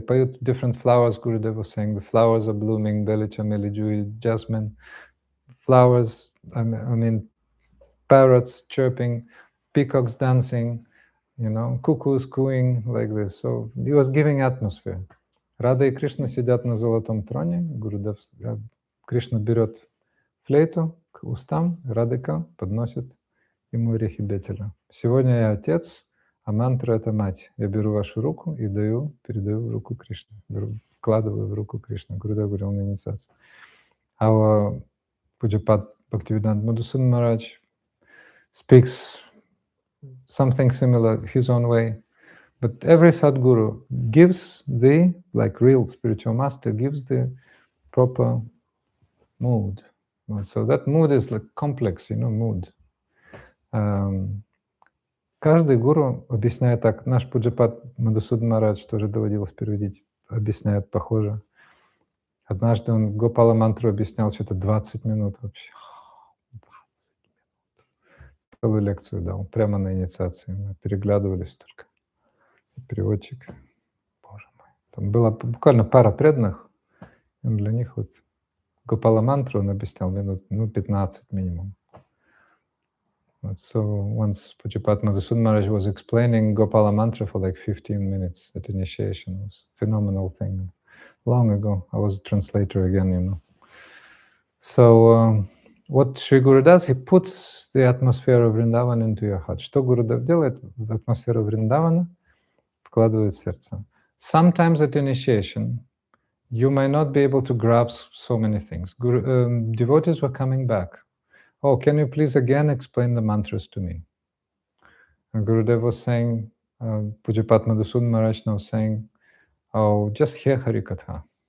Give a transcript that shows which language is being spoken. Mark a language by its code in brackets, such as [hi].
[ru] Поют [en] different flowers, Gurudev was saying, the flowers are blooming, beli, chameli, jui, jasmine, flowers, I mean, parrots chirping, peacocks dancing, cuckoos cooing like this. So he was giving atmosphere. [ru] Рада и Кришна сидят на золотом троне. Гурудев, Кришна берет флейту к устам, Радика подносит ему орехи бетеля. Сегодня я отец, а мантра — это мать. Я беру вашу руку и передаю в руку Кришны. Вкладываю в руку Кришны. Гурудев говорил на инициации. [en] Our Pujapad Bhaktivinoda Madhusudan Maharaj speaks something similar his own way. But every Sadguru gives like real spiritual master, gives the proper mood. So that mood is like complex, mood. [ru] Каждый гуру объясняет так. Наш Пуджапад Мадхусудан Марадж тоже доводилось переводить, объясняет похоже. Однажды он Гопала мантру объяснял что-то 20 минут вообще. 20 минут. Целую лекцию дал, прямо на инициации. Мы переглядывались только. Переводчик. Боже мой. Там была буквально пара преданных. И для них вот Гопала мантру он объяснял минут 15 минимум. [en] So once Pujapad Madhusudan Maharaj was explaining Gopala mantra for like 15 minutes at initiation. It was a phenomenal thing. Long ago, I was a translator again, So what Sri Guru does, he puts the atmosphere of Vrindavan into your heart. [ru] Что Гурудев делает в атмосферу Вриндавана? Вкладывает в сердце. [en] Sometimes at initiation, you may not be able to grasp so many things. Devotees were coming back. Oh, can you please again explain the mantras to me? And Gurudev was saying, Pujapad Madhusudan Maharaj was saying, oh, just hear Harikatha.